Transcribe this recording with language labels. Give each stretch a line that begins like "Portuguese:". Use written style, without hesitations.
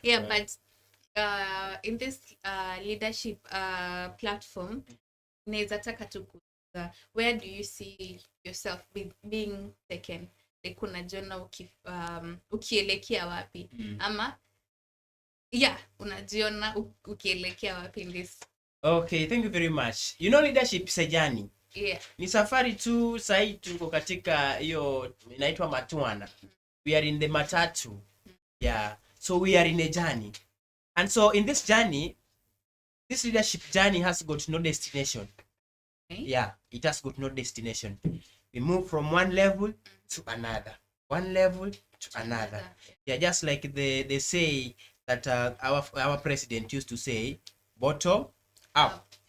English: Yeah, but in this leadership platform,
Swahili: naweza taka tu
English: where do you see yourself being taken?
Swahili: Like unajiona ukielekea wapi? Ama unajiona ukielekea wapi
English: in this? Okay, thank you very much. Leadership is a journey. Yeah.
Swahili: Ni safari tu. Sahi tuko katika hiyo inaitwa matwana.
English: We are in the matatu. Yeah. So we are in a journey. And so in this journey, this leadership journey has got no destination. Okay. Yeah, it has got no destination. We move from one level to another. One level to another. Yeah, just like they say that our president used to say, bottom up.